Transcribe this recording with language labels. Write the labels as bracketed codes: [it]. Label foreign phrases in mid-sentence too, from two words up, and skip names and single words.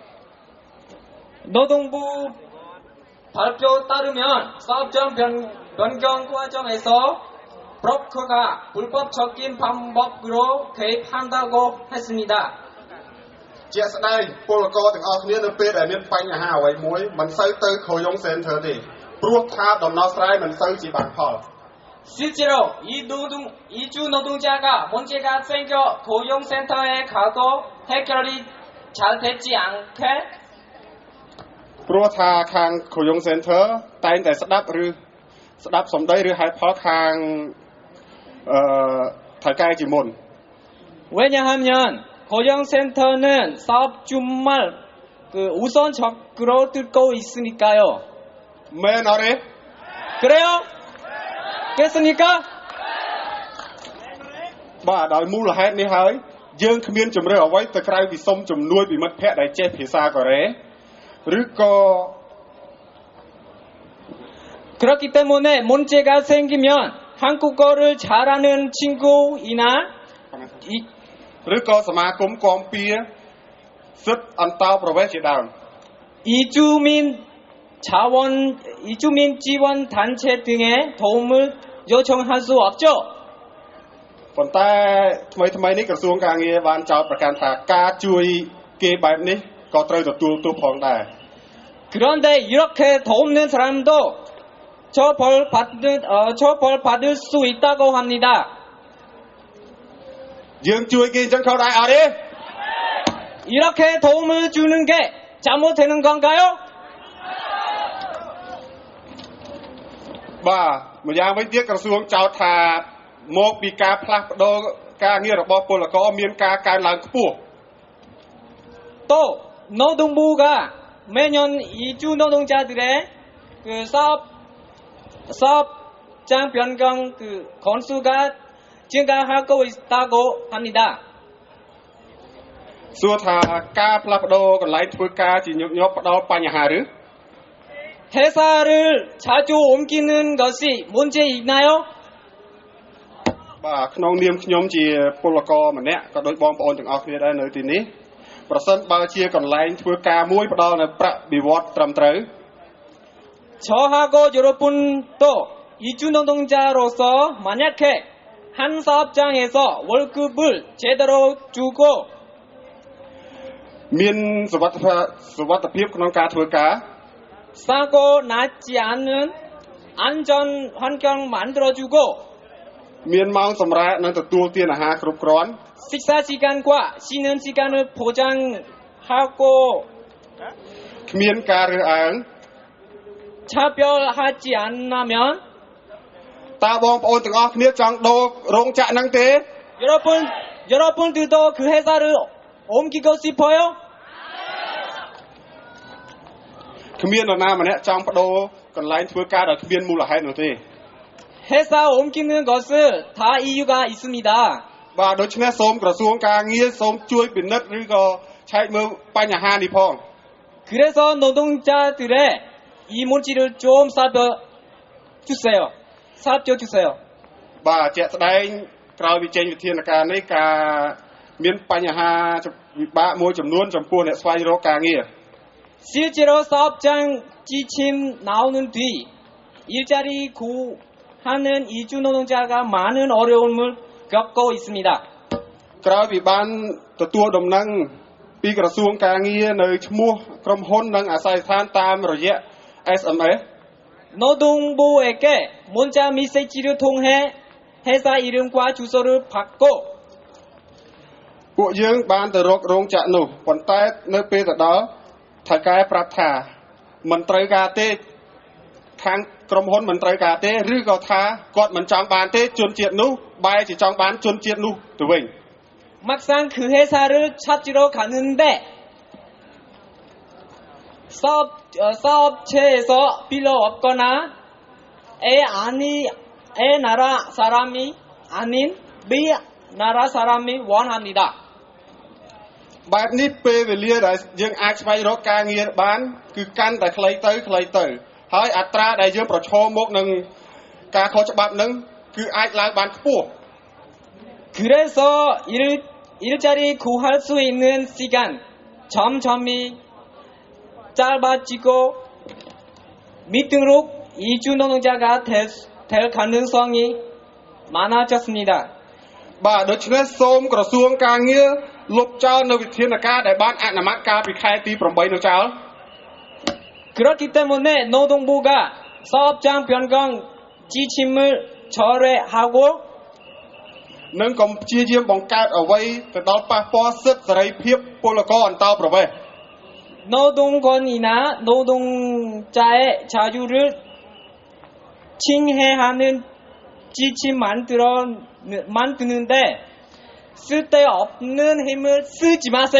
[ko] 노동부 발표 따르면 사업장 변경 과정에서 브로커가 불법적인 방법으로 개입한다고 했습니다. [km] ជាក់ស្ដែងពលករទាំងអស់គ្នានៅពេលដែលមានបញ្ហាអ្វីមួយមិនសូវទៅខូយ៉ុង Center ទេព្រោះថាដំណោះស្រាយមិនសូវជាបានផល [ko] 실제로 이주 노동자가 문제가 생겨 고용센터에 가도 해결이 잘 되지 않게 [km] ព្រោះថាខាងខូយ៉ុង Center តែងតែស្ដាប់សម្ដីឬហេតុផលខាងថៅកែជាមុន [ko] 왜냐하면 고용센터는 사업 주말 우선적으로 듣고 있으니까요. [km] មែនអត់ទេ [ko] 그래요? 그렇습니까? [km] បាទដោយមូលហេតុនេះហើយយើងគ្មានជំរឿអ្វីទៅក្រៅពីសុំជំនួយពីមិត្តភ័ក្តិដែលចេះភាសាកូរ៉េឬក៏ [ko] 그렇기 때문에 문제가 생기면 한국어를 잘하는 친구이나 [km] ឬក៏សមាគមគាំពៀសិទ្ធិអន្តោប្រវេសន៍ជាដើម [ko] 이주민 지원 단체 등의 도움을 요청할 수 없죠. [km] ប៉ុន្តែថ្មីនេះក្រសួងការងារបានចោទប្រកាន់ថាការជួយគេបែបនេះក៏ត្រូវទទួលទោសផងដែរ [ko] 그런데 이렇게 돕는 사람도 처벌 받을 수 있다고 합니다. [km] យើងជួយគេអញ្ចឹងខុសដែរអត់ទេ [ko] 이렇게 도움을 주는 게 잘못되는 건가요? [km] បាទម្យ៉ាងវិញទៀតក្រសួងចោទថាមកពីការផ្លាស់ប្ដូរការងាររបស់ពលករមានការកើនឡើងខ្ពស់ [ko] 또 노동부가 매년 이주 노동자들의 그 사업장 변경 그 건수가 증가하고 있다고 합니다. [km] សួរថាការផ្លាស់ប្ដូរកន្លែងធ្វើការជាញឹកញាប់ផ្ដល់បញ្ហាឬ [ko] 회사를 자주 옮기는 것이 문제 있나요? [km] បាទក្នុងនាមខ្ញុំជាពលករម្នាក់ក៏ដូចបងប្អូនទាំងអស់គ្នាដែរនៅទីនេះប្រសិនបើជាកន្លែងធ្វើការមួយផ្ដល់នៅប្រាក់បៀវត្សត្រឹមត្រូវ [ko] 저하고 여러분도 이주 노동자로서 만약에 한 사업장에서 월급을 제대로 주고 [km] មានសុវត្ថិភាពក្នុងការធ្វើការ [ko] 싸고 낮지 않은 안전 환경 만들어주고 [km] មានម៉ោងសម្រាកនិងទទួលទានអាហារគ្រប់គ្រាន់ [ko] 식사 시간과 쉬는 시간을 보장하고 [km] គ្មានការរើសអើង [ko] 차별하지 않으면 [km] តើបងប្អូនទាំងអស់គ្នាចង់ដូររោងចក្រហ្នឹងទេ [ko] 여러분들도 그 회사를 옮기고 싶어요? [km] គ្មាននរណាម្នាក់ចង់បដូរកន្លែងធ្វើការដោយគ្មានមូលហេតុនោះទេ [ko] 회사 옮기는 것은 다 이유가 있습니다. [km] បាទដូច្នេះសូមក្រសួងការងារសូមជួយពិនិត្យឬក៏ឆែកមើលបញ្ហានេះផង [ko] 그래서 노동자들의 이 문제를 좀 살펴주세요. [km] បាទជាក់ស្ដែងក្រោយវិចេញវិធានការនេះការមានបញ្ហាវិបាកមួយចំនួនចំពោះអ្នកស្វែងរកការងារ [ko] 실제로 사업장 지침 나오는 뒤 일자리 구하는 이주 노동자가 많은 어려움을 겪고 있습니다. [km] ក្រោយពីបានទទួលដំណឹងពីក្រសួងការងារនៅឈ្មោះក្រុមហ៊ុននិងអាសយដ្ឋានតាមរយៈ SMS [ko] 노동부에게 문자 메시지를 통해 회사 이름과 주소를 받고 [km] ពួកយើងបានទៅរករោងចក្រនោះប៉ុន្តែនៅពេលទៅដល់ថៅកែប្រាប់ថាមិនត្រូវការទេខាងក្រុមហ៊ុនមិនត្រូវការទេឬក៏ថាគាត់មិនចង់បានទេជនជាតិនោះបែរជាចង់បានជនជាតិនោះទៅវិញ [ko] 막상 그 회사를 찾으러 가는데 사업체에서 필요 없거나 애 나라 사람이 아닌 B 나라 사람이 원합니다. [km] បែបនេះពេលវេលាដែលយើងអាចស្វែងរកការងារបានគឺកាន់តែខ្លីទៅហើយអត្រាដែលយើងប្រឈមមុខនឹងការខុសច្បាប់នឹងគឺអាចឡើងបានខ្ពស់ [ko] 그래서 일자리 구할 수 있는 시간 점점이 짧아지고 미등록 이주 노동자가 될 가능성이 많아졌습니다. [km] បាទដូច្នេះសូមក្រសួងការងារលុបចោលនៅវិធានការដែលបានអនុម័តកាលពីខែទី8នោះចោល [ko] 그렇기 때문에 노동부가 사업장 변경 지침을 철회하고 [km] និងកុំព្យាយាមបង្កើតអ្វីទៅដល់ប៉ះពាល់សិទ្ធិសេរីភាពពលករអន្តោប្រវេសន៍ [ko] 노동권이나 노동자의 자유를 침해하는 지침 만드는데 쓸데없는 힘을 쓰지 마세요.